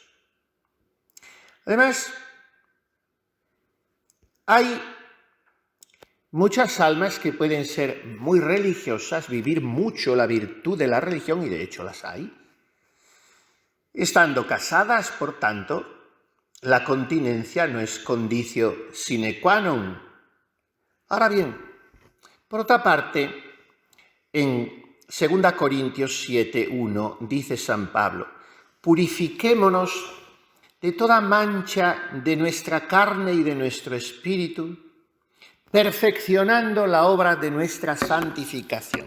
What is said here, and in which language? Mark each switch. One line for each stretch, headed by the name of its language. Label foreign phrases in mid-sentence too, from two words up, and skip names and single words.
Spanish: Además, hay muchas almas que pueden ser muy religiosas, vivir mucho la virtud de la religión, y de hecho las hay, estando casadas, por tanto, la continencia no es
Latin: conditio sine qua non.
Spanish: Ahora bien, por otra parte, en 2 Corintios 7:1 dice San Pablo, purifiquémonos de toda mancha de nuestra carne y de nuestro espíritu, perfeccionando la obra de nuestra santificación.